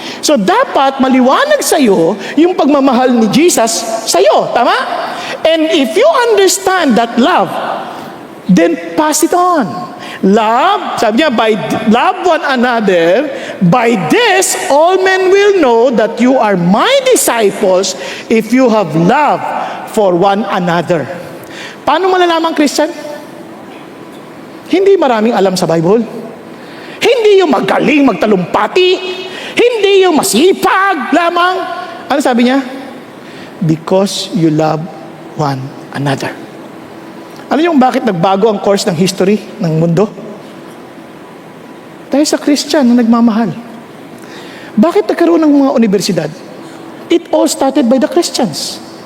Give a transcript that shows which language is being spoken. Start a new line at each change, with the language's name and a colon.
Filipino: So dapat maliwanag sa iyo yung pagmamahal ni Jesus sa iyo. Tama?
English: And if you understand that love, then pass it on. Love,
Filipino: sabi niya,
English: by love one another, by this all men will know that you are my disciples if you have love for one another.
Filipino: Paano malalaman, Christian? Hindi maraming alam sa Bible. Hindi yung magaling magtalumpati. Hindi yung masipag lamang. Ano sabi niya?
English: Because you love one another.
Filipino: Alam niyo bakit nagbago ang course ng history ng mundo? Dahil sa Christian na nagmamahal. Bakit nagkaroon ng mga universidad?
English: It all started by the Christians.